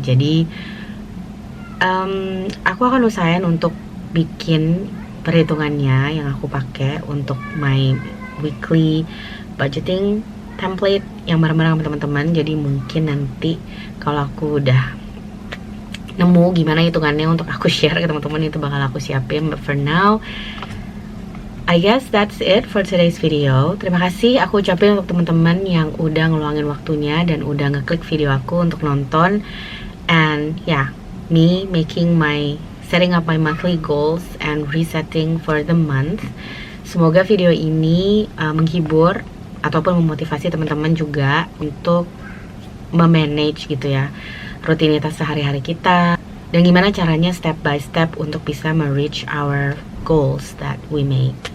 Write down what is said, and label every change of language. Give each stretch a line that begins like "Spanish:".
Indonesian: Jadi aku akan usahain untuk bikin perhitungannya yang aku pakai untuk
English: my weekly budgeting template
Indonesian: yang bareng-bareng sama teman-teman. Jadi mungkin nanti kalau aku udah nemu gimana hitungannya untuk aku share ke teman-teman itu bakal aku siapin.
English: But for now I guess that's it for today's video.
Indonesian: Terima kasih aku ucapin untuk teman-teman yang udah ngeluangin waktunya dan udah ngeklik video aku untuk nonton.
English: And yeah, me setting up my monthly goals and resetting for the month.
Indonesian: Semoga video ini menghibur ataupun memotivasi teman-teman juga untuk memanage gitu ya rutinitas sehari-hari kita dan gimana caranya step by step untuk bisa me-reach
English: our goals that we make.